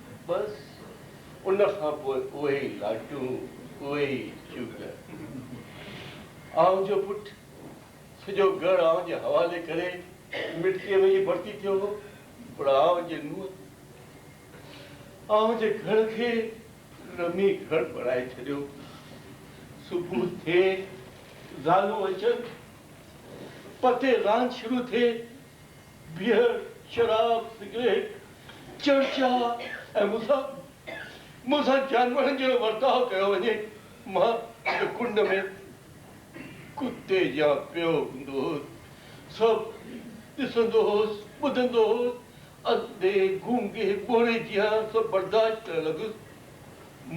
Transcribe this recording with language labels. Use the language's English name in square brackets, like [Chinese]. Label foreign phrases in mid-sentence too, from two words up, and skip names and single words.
[Sindhi] बसि उन खां पोइ उहे ई लाटूं उहे ई चुग आऊं जो पुटु सॼो घर आऊं जे हवाले करे मिटीअ में ई भर्ती थियो हो। पर आऊं जे नुंहुं आऊं जे घर खे रमी घर बणाए छॾियो। सुबुह थिए ज़ालूं अचनि पते रांदि शुरू थिए बियर शराब सिगरेट चर्चा ऐं मूंसां जानवरनि जहिड़ो वर्ताव कयो वञे। मां कुंड में कुते जा पियो हूंदो हुउसि सभु ॾिसंदो हुउसि ॿुधंदो हुउसि अंधे गूंगे ॿोड़े जिया सभु बर्दाश्त करणु लॻुसि।